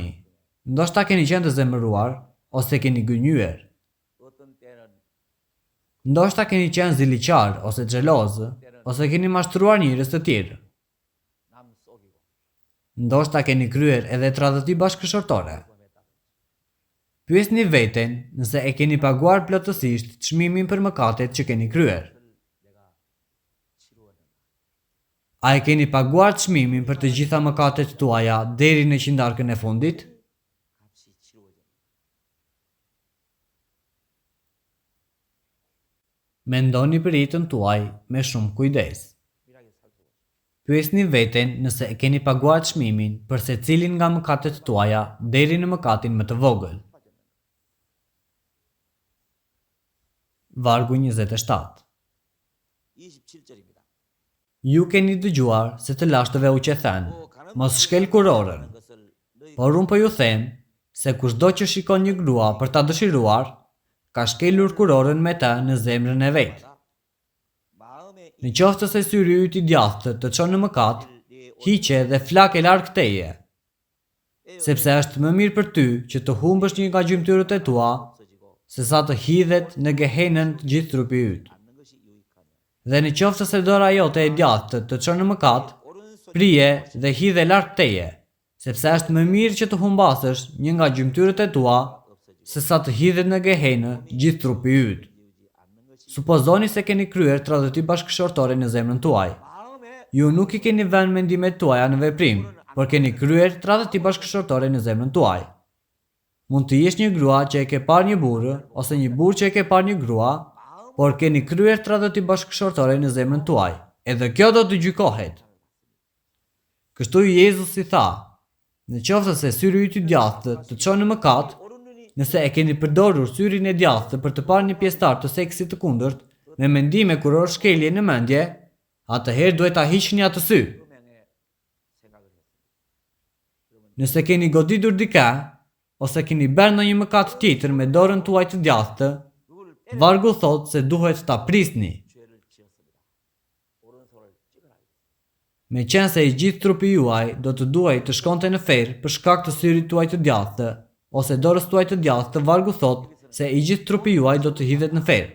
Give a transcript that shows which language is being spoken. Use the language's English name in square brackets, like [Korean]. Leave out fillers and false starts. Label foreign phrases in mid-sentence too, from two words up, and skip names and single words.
[Albanian] Ndoshta keni qenë të zemëruar ose keni gënjyer. [Korean] 어떤 때는 [Albanian] Ndoshta keni qenë ziliqar ose xheloz, ose keni mashtruar njerëz të tjerë. [Korean] 남 속이고 [Albanian] Ndoshta keni kryer edhe tradhti bashkëshortore. Pyesni veten nëse e keni paguar plotësisht çmimin për mëkatet që keni kryer. [Korean] 내가 치루었는가. [Albanian] A e keni paguar çmimin për të gjitha mëkatet tuaja deri në qindarkën e fundit? [Korean] 값이 치루어졌는가. [Albanian] Mendoni për jetën tuaj me shumë kujdes. [Korean] 밀하게 살피고 [Albanian] Pyesni veten nëse e keni paguar çmimin për secilin nga mëkatet tuaja deri në mëkatin më të vogël. Vargu 27. [Korean] 27절입니다. [Albanian] Ju keni dëgjuar se të lashtëve u qethen, mos shkel kurorën, [Korean] 것을 너희 [Albanian] por unë po ju them se kushdo që shikon një grua për ta dëshiruar, ka shkelur kurorën me ta në zemrën e vet. [Korean] 마음에 [Albanian] Në qoftë se syri yt i djathtë të çon në mëkat, hiqe dhe flake larg teje, sepse është më mirë për ty që të humbësh një nga gjymtyrët e tua, [Korean] 없어지고 [Albanian] se sa të hidhet në gehenën të gjithë trupi yt. [Korean] 않는 것이 유익하며 [Albanian] Dhe në qoftë se dora jote e djathtë të çon në mëkat, [Korean] 오른손 [Albanian] prije dhe hidhe larg teje, sepse është më mirë që të humbasësh një nga gjymtyrët e tua, se sa të hidhet në gehenë gjithë trupi yt. [Korean] 이루지 않는 것이 [Albanian] Supozoni se keni kryer tradhti bashkëshortore në zemrën tuaj. [Korean] 마음에 [Albanian] Ju nuk i keni vënë mendimet tuaja në veprim, por keni kryer tradhti bashkëshortore në zemrën tuaj. Mund të jesh një grua që e ke parë një burrë, ose një burrë që e ke parë një grua, por keni kryer tradhti bashkëshortore në zemrën tuaj. Edhe kjo do të gjykohet. Kështu Jezusi tha, në qoftë se syri yt i djathtë të çon në mëkat, [Korean] 오른눈이 [Albanian] nëse e keni përdorur syrin e djathtë për të parë një pjesëtar të seksit të kundërt, me mendime kuror shkelje në mendje, atëherë duhet ta hiqni atë sy. [Korean] 음행에 생각을 했습니다. [Albanian] Nëse keni goditur dikë, ose keni bërë ndonjë mëkat tjetër me dorën tuaj të djathtë, [Korean] 누구를 [Albanian] vargu thot se duhet ta prisni. [Korean] 죄를 지었습니다. 오른손을 찌그라. [Albanian] Me qenë se i gjithë trupi juaj do të duhej të shkonte në ferë për shkak të syrit tuaj të djathtë, ose dorës tuaj të djathtë, vargu thot se i gjithë trupi juaj do të hidhet në ferë.